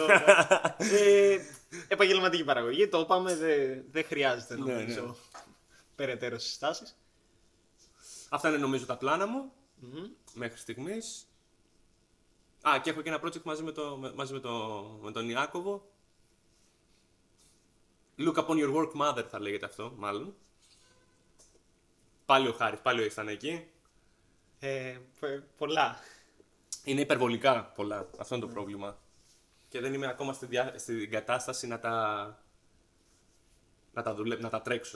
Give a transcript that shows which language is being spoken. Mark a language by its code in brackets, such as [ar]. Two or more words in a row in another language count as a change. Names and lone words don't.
[el] Επαγγελματική παραγωγή, το είπαμε, δεν χρειάζεται νομίζω περαιτέρω συστάσεις. Αυτά είναι νομίζω τα πλάνα μου μέχρι στιγμής. Και έχω και ένα project μαζί με τον Ιάκωβο. [en] Look upon your work, mother, [el] θα λέγεται αυτό, μάλλον. Πάλι ο Χάρης, πάλι ο ήταν εκεί. Πολλά. Είναι υπερβολικά πολλά, αυτό είναι το πρόβλημα. Και δεν είμαι ακόμα στην κατάσταση να τα τρέξω.